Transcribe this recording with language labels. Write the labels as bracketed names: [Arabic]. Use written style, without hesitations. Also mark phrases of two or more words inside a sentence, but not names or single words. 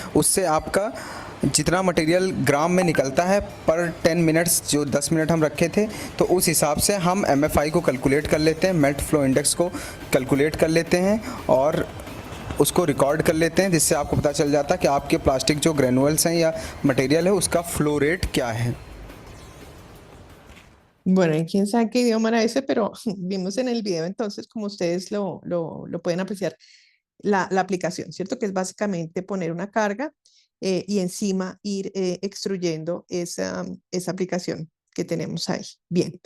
[Hindi] उससे आपका जितना मटेरियल ग्राम में निकलता है [English] per 10 minutes, [Hindi] जो 10 मिनट हम रखे थे, तो उस हिसाब से हम MFI को कैलकुलेट कर लेते हैं, [English] melt flow index [Hindi] को कैलकुलेट कर लेते हैं और उसको रिकॉर्ड कर लेते हैं, जिससे आपको पता चल जाता है कि आपके प्लास्टिक जो ग्रेनुअल्स हैं या मटेरियल है उसका [English] flow rate [Hindi] क्या है। [Spanish] Bueno, y quién sabe qué idioma era ese, pero vimos en el video entonces como ustedes lo pueden apreciar, la aplicación, ¿cierto? Que es básicamente poner una carga y encima ir extruyendo esa aplicación que tenemos ahí. Bien.